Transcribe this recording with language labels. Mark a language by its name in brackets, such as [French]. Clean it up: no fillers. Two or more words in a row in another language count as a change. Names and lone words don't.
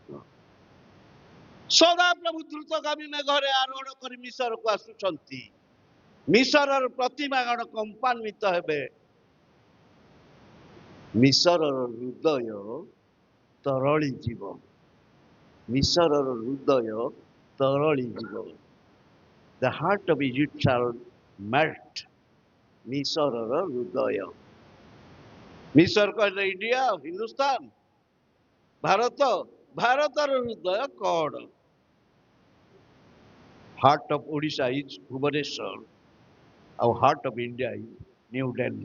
[Odia] ସଦାପ୍ରଭୁ ଦ୍ରୁତଗାମୀ ମେଘରେ ଆରୋହଣ କରି ମିଶରକୁ ଆସୁଛନ୍ତି। ମିଶରର ପ୍ରତିମାଗଣ କମ୍ପାନ୍ୱିତ ହେବେ। ମିଶରର ହୃଦୟ ତରଳି ଯିବ। ମିଶରର ହୃଦୟ ତରଳି ଯିବ। [English] The heart of Egypt shall melt. [Odia] ମିଶରର ହୃଦୟ। ମିଶର କହିଲେ ଇଣ୍ଡିଆ, ହିନ୍ଦୁସ୍ତାନ। ଭାରତ, ଭାରତର ହୃଦୟ କଣ? [English] heart of Odisha is Bhubaneswar, ଆଉ heart of India is New Delhi.